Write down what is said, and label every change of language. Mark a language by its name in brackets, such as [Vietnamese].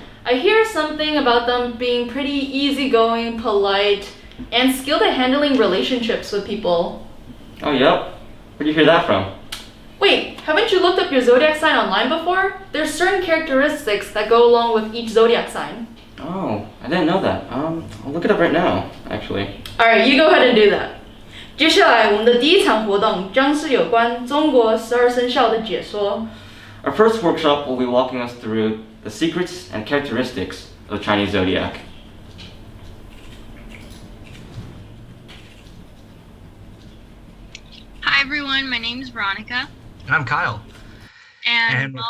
[English] I hear something about them being pretty easygoing, polite, and skilled at handling relationships with people. Oh, yep. Where'd you hear that from? Wait, haven't you looked up your zodiac sign online before? There's certain characteristics that go along with each zodiac sign. Oh, I didn't know that. I'll look it up right now, actually. Alright, you go ahead and do that. [Chinese] 接下来我们的第一场活动将是有关中国12生肖的解说。 [English] Our first workshop will be walking us through the secrets and characteristics of the Chinese zodiac. Hi everyone, my name is Veronica. And I'm Kyle. And